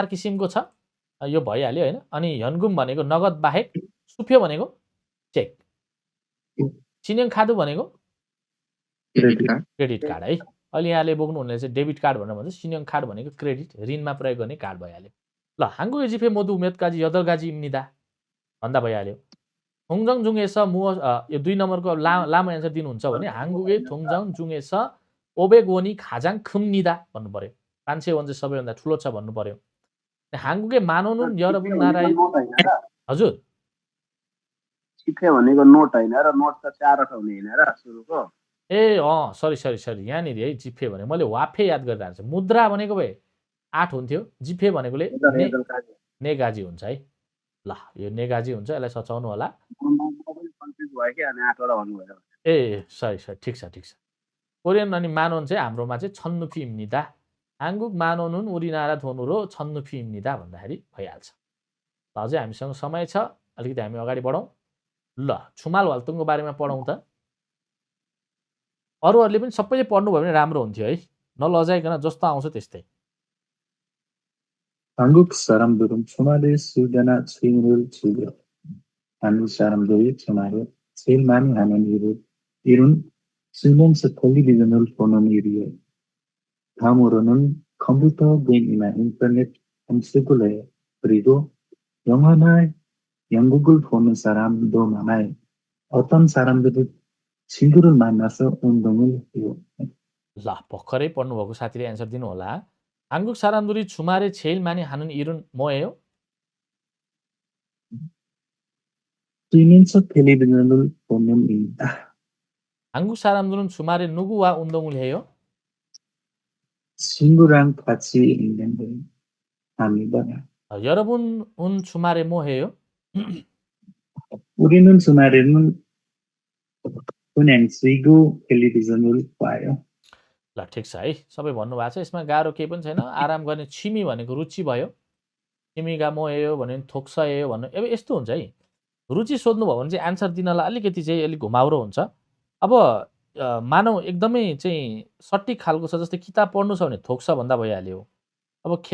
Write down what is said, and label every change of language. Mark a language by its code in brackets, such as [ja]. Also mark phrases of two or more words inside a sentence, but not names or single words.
[ne] किसिमको छ यो भइहाल्यो हैन अनि हनगुम भनेको नगद बाहेक सुफ्यो भनेको चेक [ko] 신용 카드 [ne] भनेको [en] credit card [ne] है अहिले यहाँले बोक्नु हुने चाहिँ [en] debit card [ne] भनेर भन्छ सिन्यङ कार्ड भनेको क्रेडिट ऋणमा प्रयोग गर्ने कार्ड भइहाल्यो ल [ko] 한국의 지폐 모두 몇 가지 8가지입니다 [ne] भन्दा भइहाल्यो [ko] 통장 중에서 무엇 [ne] यो 2 नम्बरको लामो एन्सर दिनुहुन्छ भने [ko] 한국의 통장 중에서 500원이 가장 큽니다 [ne] भन्नु पर्यो 500원 चाहिँ सबैभन्दा ठुलो छ भन्नु पर्यो [ko] 한국의 만원은 여러분 나라의 [ne] हजुर जिफे भनेको नोट हैन र नोट त 4 हुने हैन र सुरुको ए सरी यहाँनिर है जिफे भने मैले वाफे याद गरिरहेको छु मुद्रा भनेको भए 8 हुन्थ्यो जिफे भनेकोले नेगाजी हुन्छ है ल यो नेगाजी हुन्छ यसलाई सचाउनु होला ए सरी ठिक छ कोरियन अनि मानवन चाहिँ हाम्रोमा चाहिँ 천루피입니다 [ko] 한국 만원은 우리나라 돈으로 1000루피입니다 [ne] भन्दाखेरि भइहाल्छ ल अझै हामीसँग समय छ अलिकति हामी अगाडि बढौँ ल [ko] 주말 활동को [ne] बारेमा पढौँ त अरूहरूले पनि सबैले पढ्नु भयो भने राम्रो हुन्थ्यो है नलजाइकन जस्तो आउँछ त्यस्तै [ko] 한국 사람들은 주말에 술이나 취미를 즐겨. 한국 사람들이 주말에 제일 많이 하는 일은 쉬면서 텔레비전을 보는 일이에요. 다음으로는 컴퓨터 게임이나 인터넷 검색을 해요. 그리고 영화나 연극을 보는 사람도 많아요. 어떤 사람들은 친구를 만나서 운동을 해요. [ne] ल भर्खरै पढ्नुभएको साथीले एन्सर दिनु होला [ko] 한국 사람들이 주말에 제일 많이 하는 일은 뭐예요? 쉬면서 텔레비전을 보는 일이다. 한국 사람들은 주말에 누구와 운동을 해요? 친구랑 같이 있는데 합니다. 여러분은 주말에 뭐 해요? 우리는 주말에는 그냥 쉬고 텔레비전을 봐요. [ne] ल ठिक छ है सबै भन्नुभएको छ यसमा गाह्रो केही पनि छैन आराम गर्ने छिमी भनेको रुचि भयो [ko] 취미가 뭐예요 [ne] भने थोक्सयो भन्नु अब यस्तो हुन्छ है रुचि सोध्नु भयो भने चाहिँ आन्सर दिनलाई अलिकति चाहिँ अलिक घुमाउरो हुन्छ अब मानौ एकदमै चाहिँ सटिक खालको छ जस्तै किताब पढ्नु छ भने थोक्स भन्दा भइहाल्यो अब खेलकुद